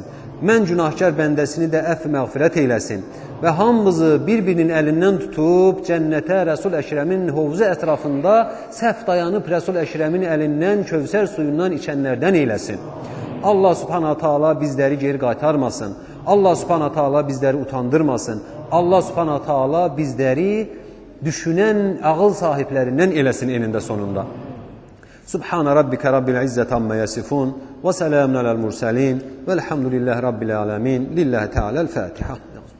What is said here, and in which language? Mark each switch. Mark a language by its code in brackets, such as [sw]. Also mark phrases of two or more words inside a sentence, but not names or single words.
[az] Mən günahkar bəndəsini də əff məğfirət eyləsin və hamımızı bir-birinin əlindən tutub cənnətə Rəsul Əkrəmin hovuzu ətrafında səhv dayanıb Rəsul Əkrəmin əlindən Kövsər suyundan içənlərdən eyləsin. [ar] الله سبحانه تعالى [az] bizləri geri qaytarmasın. [ar] الله سبحانه تعالى [az] bizləri utandırmasın. [ar] الله سبحانه تعالى [az] bizləri düşünən ağıl sahiblərindən eləsin enində sonunda. [ar] سبحان ربك رب العزة عما يصفون وسلام على المرسلين والحمد لله رب العالمين. لله تعالى الفاتحة.